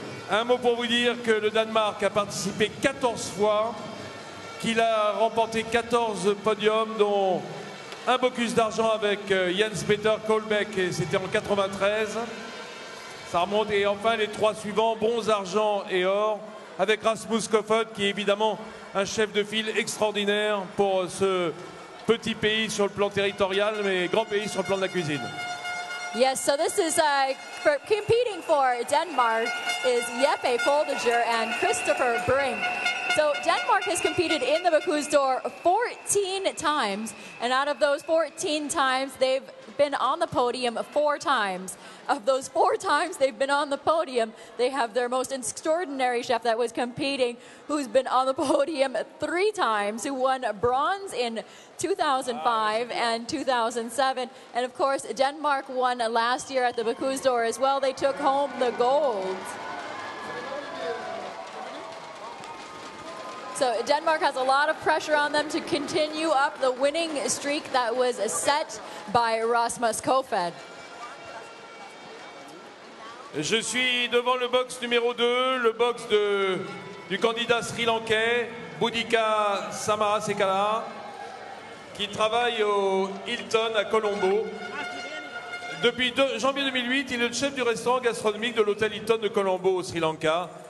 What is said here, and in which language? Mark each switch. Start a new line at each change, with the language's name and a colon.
French: Un mot pour vous dire que le Danemark a participé 14 fois, qu'il a remporté 14 podiums, dont un Bocuse d'argent avec Jens Peter Kolbeck, et c'était en 93. Ça remonte. Et enfin, les 3 suivants, bronze, argent et or, avec Rasmus Kofoed, qui est évidemment un chef de file extraordinaire pour ce petit pays sur le plan territorial, mais grand pays sur le plan de la cuisine.
English: Yes, so this is for competing for Denmark is Jeppe Foldager and Christopher Brink. So Denmark has competed in the Bocuse d'Or 14 times, and out of those 14 times, they've been on the podium 4 times. Of those 4 times they've been on the podium, they have their most extraordinary chef that was competing, who's been on the podium 3 times, who won bronze in 2005 and 2007. And of course, Denmark won last year at the Bocuse d'Or as well. They took home the gold. So Denmark has a lot of pressure on them to continue up the winning streak that was set by Rasmus Kofoed.
French: Je suis devant le box numéro 2, le box du candidat sri-lankais, Boudica Samarasekala, qui travaille au Hilton à Colombo. Depuis janvier 2008, il est le chef du restaurant gastronomique de l'hôtel Hilton de Colombo au Sri Lanka.